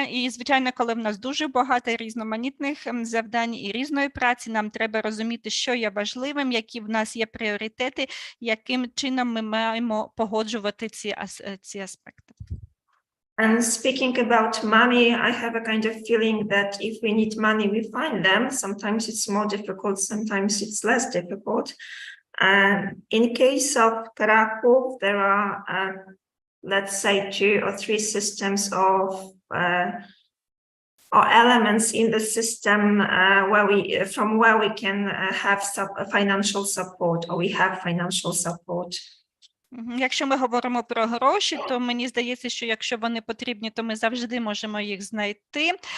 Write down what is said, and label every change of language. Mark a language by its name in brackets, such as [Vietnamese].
[Ukrainian] Звичайно, коли в нас дуже багато різноманітних завдань і різної праці, нам треба розуміти, що є важливим, які в нас є пріоритети, яким чином ми маємо погоджувати ці аспекти. [English] And speaking about money, I have a kind of feeling that if we need money, we find them. Sometimes it's more difficult, sometimes it's less difficult. In case of Kraków, there are, let's say, 2 or 3 systems of or elements in the system where we can have financial support, or we have financial support. [Ukrainian] Якщо ми говоримо про гроші, то мені здається, що якщо вони потрібні, то ми завжди можемо їх знайти.